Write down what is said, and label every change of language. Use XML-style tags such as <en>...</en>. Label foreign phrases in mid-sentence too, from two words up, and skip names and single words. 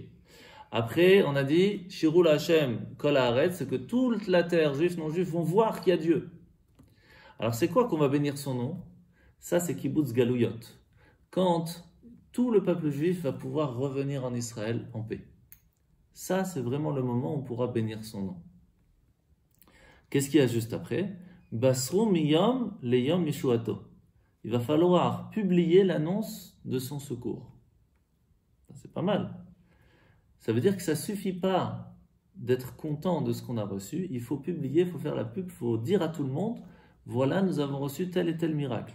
<fr>Après, on a dit,</fr> <he>שירו לה' כל הארץ,</he> <fr>c'est que toute la terre, juifs, non-juifs, vont voir qu'il y a Dieu. Alors, c'est quoi qu'on va bénir son nom? Ça, c'est</fr> <he>קיבוץ גלויות.</he> <fr>Quand tout le peuple juif va pouvoir revenir en Israël en paix. Ça, c'est vraiment le moment où on pourra bénir son nom. Qu'est-ce qu'il y a juste après?</fr> <he>בשרו מיום ליום ישועתו.</he> <fr>Il va falloir publier l'annonce de son secours. C'est pas mal. Ça veut dire que ça ne suffit pas d'être content de ce qu'on a reçu. Il faut publier, il faut faire la pub, il faut dire à tout le monde, voilà, nous avons reçu tel et tel miracle.</fr>